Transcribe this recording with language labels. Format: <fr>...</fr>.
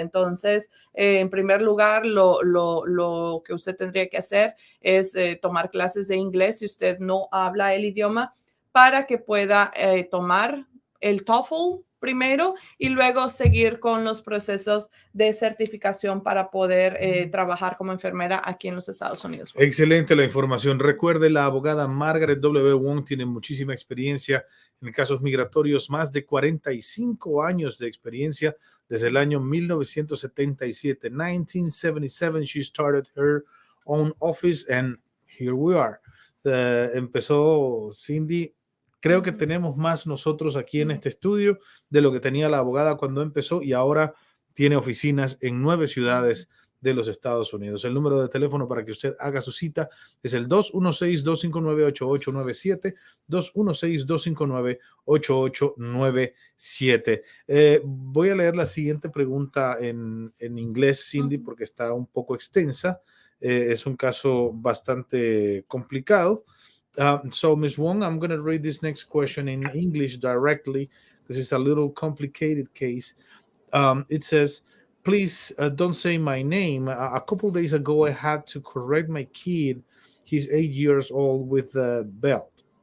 <es>Entonces, en primer lugar, lo que usted tendría que hacer es tomar clases de inglés si usted no habla el idioma, para que pueda tomar el TOEFL primero y luego seguir con los procesos de certificación para poder trabajar como enfermera aquí en los Estados Unidos. Excelente la información. Recuerde, la abogada Margaret W. Wong tiene muchísima experiencia en casos migratorios, más de 45 años de experiencia desde el año 1977.</es> <en>1977, she started her own office and here we are.</en> <es>Empezó Cindy. Creo que tenemos más nosotros aquí en este estudio de lo que tenía la abogada cuando empezó y ahora tiene oficinas en 9 ciudades de los Estados Unidos. El número de teléfono para que usted haga su cita es el 216-259-8897, 216-259-8897. Voy a leer la siguiente pregunta en inglés, Cindy, porque está un poco extensa. Es un caso bastante complicado.</es> <en>So, Ms. Wong, I'm going to read this next question in English directly because it's a little complicated case. It says, please don't say my name. A couple days ago, I had to correct my kid. He's 8 years old with a belt.</en>